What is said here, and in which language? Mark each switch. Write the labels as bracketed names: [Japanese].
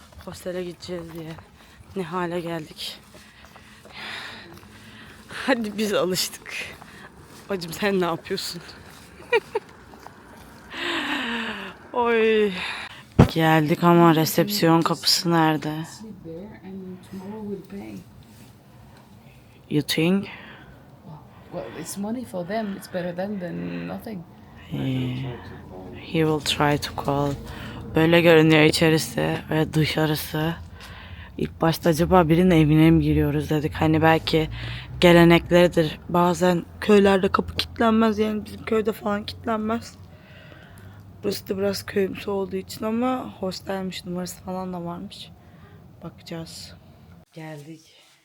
[Turkish] Hostele gideceğiz diye. Ne hale geldik. Hadi biz alıştık. Bacım sen ne yapıyorsun? Oy. Geldik ama resepsiyon kapısı nerede? [English] Sleep there and tomorrow we'll pay. You think? Well, it's money for them. It's better than nothing. He will try to call. [Turkish] Böyle görünüyor içerisi ve dışarısı. İlk başta acaba birinin evine mi giriyoruz dedik. Hani belki gelenekleridir. Bazen köylerde kapı kilitlenmez, yani bizim köyde falan kilitlenmez. Burası da biraz köyümsü olduğu için ama hostelmiş, numarası falan da varmış. Bakacağız. Geldik.